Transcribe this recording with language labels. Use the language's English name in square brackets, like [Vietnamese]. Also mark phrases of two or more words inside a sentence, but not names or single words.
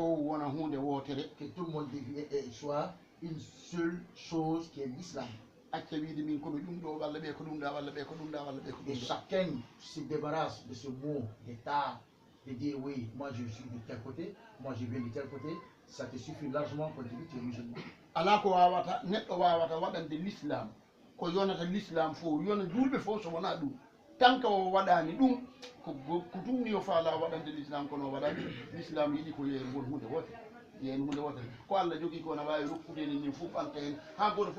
[French] Que tout le monde soit une seule chose qui est l'islam. Et chacun se débarrasse de ce mot d'État, de dire oui, moi je suis de tel côté, moi je viens de tel côté, ça te suffit largement pour dire que tu es musulman. [Fula] Ala ko wawata neɗɗo wawata waɗande l'islam ko yonata l'islam fo yona julɓe fo so wona ɗum tanka o waɗani ɗum ko tumni yo faala waɗande l'islam kono waɗani l'islam yiɗi ko yeeri won hunde wotere ko Allah jogui ko na wawi rokkudeni ni fof anta hen ha goto